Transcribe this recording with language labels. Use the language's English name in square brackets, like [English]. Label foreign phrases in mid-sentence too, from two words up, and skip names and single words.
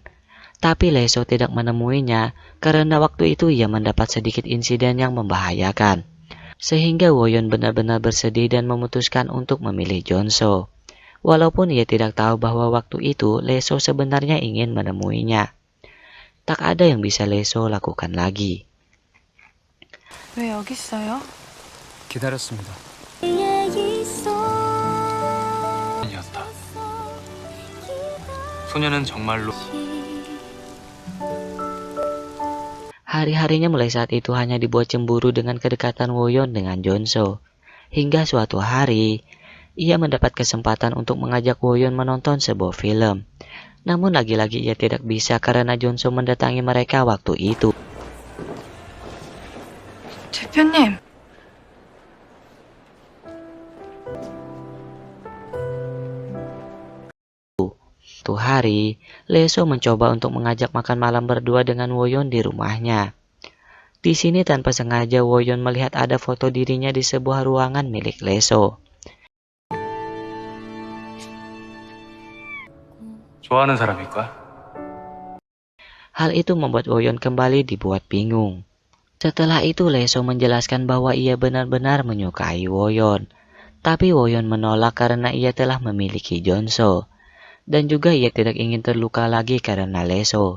[Indonesian] Tapi Leso tidak menemuinya karena waktu itu ia mendapat sedikit insiden yang membahayakan. Sehingga Woyon benar-benar bersedih dan memutuskan untuk memilih Jonso. Walaupun ia tidak tahu bahwa waktu itu Leso sebenarnya ingin menemuinya. Tak ada yang bisa Leso lakukan lagi. [Korean] 왜 여기 있어요? 기다렸습니다. 이었다. 소녀는 정말로 [Indonesian] Hari-harinya mulai saat itu hanya dibuat cemburu dengan kedekatan Woyon dengan Jonso. Hingga suatu hari, ia mendapat kesempatan untuk mengajak Woyon menonton sebuah film. Namun lagi-lagi ia tidak bisa karena Jonso mendatangi mereka waktu itu. [Korean] 대표님. [Indonesian] Suatu hari, Leso mencoba untuk mengajak makan malam berdua dengan Woyon di rumahnya. Di sini tanpa sengaja Woyon melihat ada foto dirinya di sebuah ruangan milik Leso. [Korean] 좋아하는 사람일 거야. [Indonesian] Hal itu membuat Woyon kembali dibuat bingung. Setelah itu Leso menjelaskan bahwa ia benar-benar menyukai Woyon. Tapi Woyon menolak karena ia telah memiliki Jonso. Dan juga ia tidak ingin terluka lagi karena Leso.